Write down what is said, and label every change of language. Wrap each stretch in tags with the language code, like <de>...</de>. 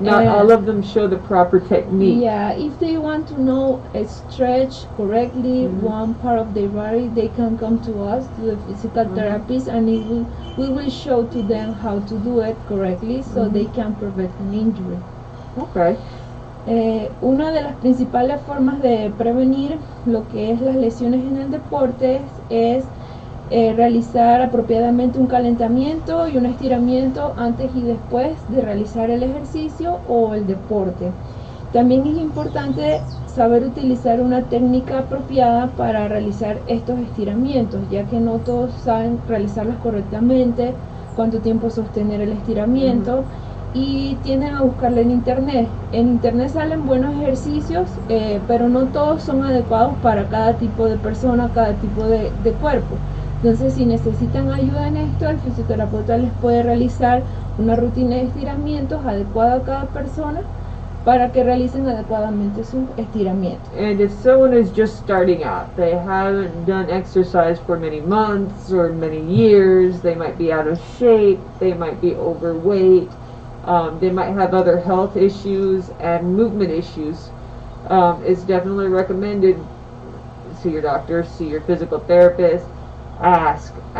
<en>Not all of them show the proper technique. Yeah, if they want to know a stretch correctly one part of their body, they can come to us, to the physical therapist, and we will show to them how to do it correctly so they can prevent an injury. Okay.</en> <es>Una de las principales formas de prevenir lo que es las lesiones en el deporte es realizar apropiadamente un calentamiento y un estiramiento antes y después de realizar el ejercicio o el deporte. También es importante saber utilizar una técnica apropiada para realizar estos estiramientos, ya que no todos saben realizarlos correctamente, cuánto tiempo sostener el estiramiento. y tienden a buscarla en internet. En internet salen buenos ejercicios, pero no todos son adecuados para cada tipo de persona, cada tipo de cuerpo. Entonces, si necesitan ayuda en esto, el fisioterapeuta les puede realizar una rutina de estiramientos adecuada a cada persona para que realicen adecuadamente sus estiramientos.</es> <en>And if someone is just starting out, they haven't done exercise for many months or many years, they might be out of shape, they might be overweight, they might have other health issues and movement issues, it's definitely recommended see your doctor, see your physical therapist. Ask.</en>